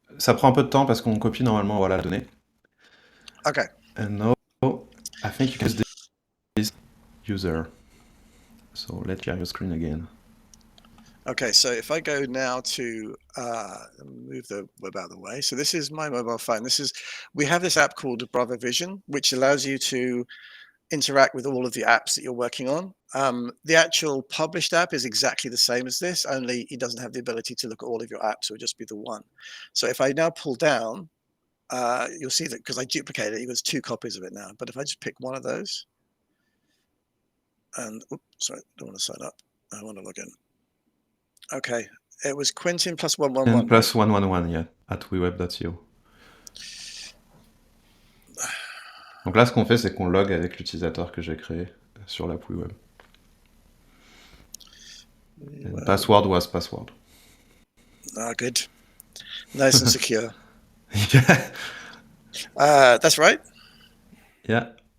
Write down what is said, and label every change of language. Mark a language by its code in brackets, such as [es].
[fr] Ça prend un peu de temps parce qu'on copie normalement voilà la donnée. [en] Okay. And now I think you can use this user. So let's share your screen again. Okay, so if I go now to move the web out of the way. So this is my mobile phone. We have this app called Bravo Vision, which allows you to interact with all of the apps that you're working on. The actual published app is exactly the same as this, only it doesn't have the ability to look at all of your apps. It would just be the one. So if I now pull down, you'll see that because I duplicated it, there's two copies of it now. But if I just pick one of those, and oops, sorry, I don't want to sign up. I want to log in. Okay, it was Quentin plus 111. And plus 111, yeah, at weweb.io. [fr] Donc là, ce qu'on fait, c'est qu'on log avec l'utilisateur que j'ai créé sur l'app Web. [en] And password was password. Ah, good. Nice and secure. Yeah. That's right. Yeah.